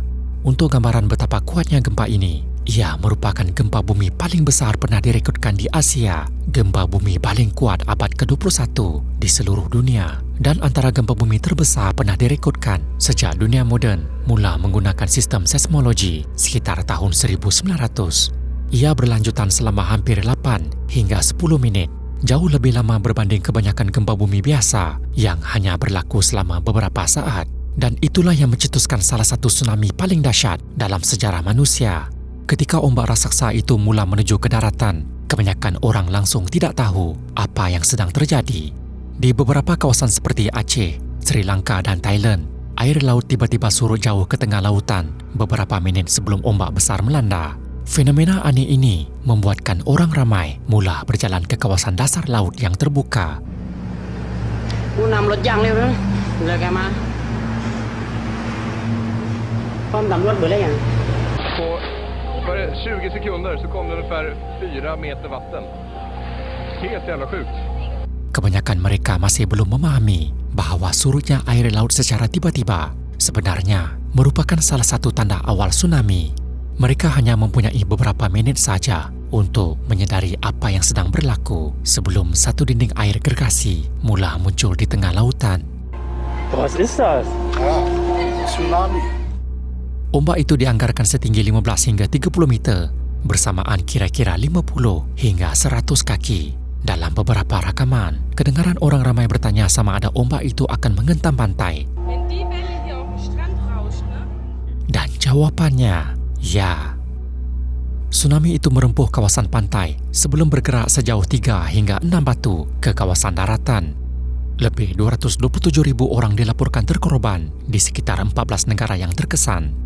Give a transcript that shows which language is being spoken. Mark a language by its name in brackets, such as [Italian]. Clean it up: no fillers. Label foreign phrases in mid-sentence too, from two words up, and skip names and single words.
[Malay] Untuk gambaran betapa kuatnya gempa ini, ia merupakan gempa bumi paling besar pernah direkodkan di Asia, gempa bumi paling kuat abad ke-21 di seluruh dunia, dan antara gempa bumi terbesar pernah direkodkan sejak dunia moden mula menggunakan sistem seismologi sekitar tahun 1900. Ia berlanjutan selama hampir 8 hingga 10 menit, jauh lebih lama berbanding kebanyakan gempa bumi biasa yang hanya berlaku selama beberapa saat. Dan itulah yang mencetuskan salah satu tsunami paling dahsyat dalam sejarah manusia. Ketika ombak raksasa itu mula menuju ke daratan, kebanyakan orang langsung tidak tahu apa yang sedang terjadi. Di beberapa kawasan seperti Aceh, Sri Lanka dan Thailand, air laut tiba-tiba surut jauh ke tengah lautan beberapa menit sebelum ombak besar melanda. Fenomena aneh ini membuatkan orang ramai mula berjalan ke kawasan dasar laut yang terbuka. [Swedish] På bara 20 sekunder så kom det ungefär 4 meter vatten. Helt jävla sjukt. [Malay] Kebanyakan mereka masih belum memahami bahawa surutnya air laut secara tiba-tiba sebenarnya merupakan salah satu tanda awal tsunami. Mereka hanya mempunyai beberapa minit saja untuk menyedari apa yang sedang berlaku sebelum satu dinding air gergasi mula muncul di tengah lautan. [German] Was ist das? Tsunami. [Malay] Ombak itu dianggarkan setinggi 15 hingga 30 meter bersamaan kira-kira 50 hingga 100 kaki. Dalam beberapa rakaman, kedengaran orang ramai bertanya sama ada ombak itu akan menghentam pantai. [German] Wenn die Welle hier auf den Strand rauscht, ne? [Malay] Dan jawapannya, ya. Tsunami itu merempuh kawasan pantai sebelum bergerak sejauh 3 hingga 6 batu ke kawasan daratan. Lebih 227,000 orang dilaporkan terkorban di sekitar 14 negara yang terkesan.